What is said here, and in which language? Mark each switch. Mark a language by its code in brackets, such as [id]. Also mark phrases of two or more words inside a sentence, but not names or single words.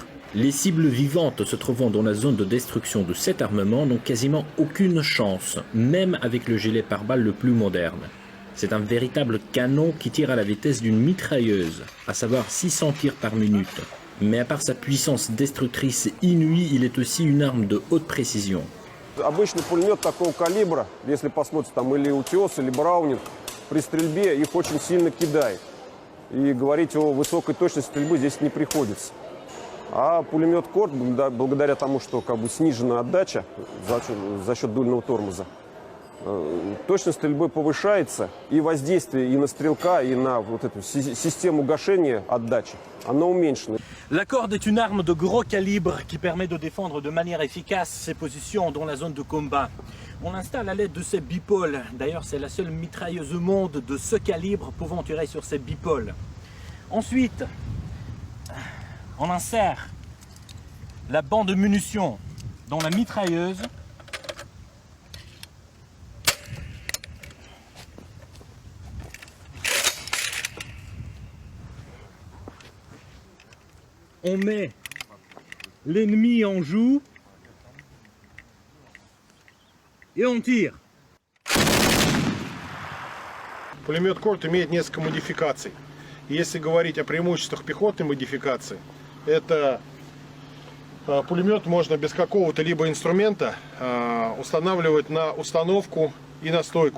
[fr] Les cibles vivantes se trouvant dans la zone de destruction de cet armement n'ont quasiment aucune chance, même avec le gilet pare-balles le plus moderne. C'est un véritable canon qui tire à la vitesse d'une mitrailleuse, à savoir 600 tirs par minute. Mais à part sa puissance destructrice inouïe, il est aussi une arme de haute précision. [ru] Обычный пулемет такого калибра, если посмотрите, там или Утес, или Браунинг, при стрельбе их очень сильно кидает. И говорить о высокой точности стрельбы здесь не приходится. А пулемет Корд, благодаря тому, что как бы снижена отдача за счет дульного тормоза, точность стрельбы повышается, и воздействие и на стрелка, и на вот эту систему гашения отдачи, оно уменьшено. [fr] La Kord est une arme de gros calibre qui permet de défendre de manière efficace ses positions dans la zone de combat. On l'installe à l'aide de ces bipôles. D'ailleurs, c'est la seule mitrailleuse au monde de ce calibre pouvant tirer sur ces bipôles. Ensuite, on insère la bande de munitions dans la mitrailleuse. On met l'ennemi en joue et on tire. [ru] Пулемет Корд имеет несколько модификаций. Если говорить о преимуществах пехотной модификации, это пулемет можно без какого-то либо инструмента устанавливать на установку и на стойку.